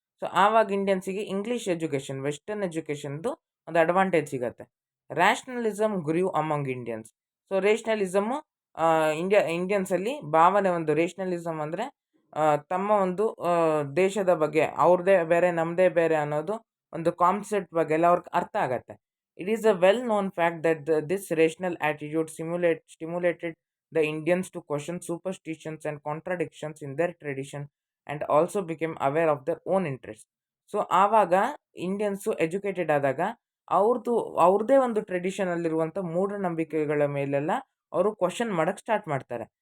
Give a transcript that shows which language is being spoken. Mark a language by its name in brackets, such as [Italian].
[Kannada] So ಆವಾಗ ಇಂಡಿಯನ್ಸಿಗೆ English education, western ಎಜುಕೇಷನ್ದು ಒಂದು advantage ಸಿಗುತ್ತೆ. [English] Rationalism grew among Indians. [Kannada] So ರೇಷನಲಿಸಮು ಇಂಡಿಯನ್ಸಲ್ಲಿ ಭಾವನೆ, ಒಂದು ರೇಷನಲಿಸಮ್ ಅಂದರೆ ತಮ್ಮ ಒಂದು ದೇಶದ ಬಗ್ಗೆ, ಅವ್ರದ್ದೇ ಬೇರೆ ನಮ್ಮದೇ ಬೇರೆ ಅನ್ನೋದು ಒಂದು ಕಾನ್ಸೆಪ್ಟ್ ಬಗ್ಗೆ ಎಲ್ಲ ಅವ್ರಿಗೆ ಅರ್ಥ ಆಗತ್ತೆ. [English] It is a well known fact that this rational attitude stimulated the Indians to question superstitions and contradictions in their tradition and also became aware of their own interests. [Kannada] So ಆವಾಗ Indians educated ಆದಾಗ ಅವ್ರದ್ದೇ ಒಂದು ಟ್ರೆಡಿಷನಲ್ಲಿರುವಂಥ ಮೂಢನಂಬಿಕೆಗಳ ಮೇಲೆಲ್ಲ ಅವರು question ಮಾಡೋಕ್ಕೆ start ಮಾಡ್ತಾರೆ.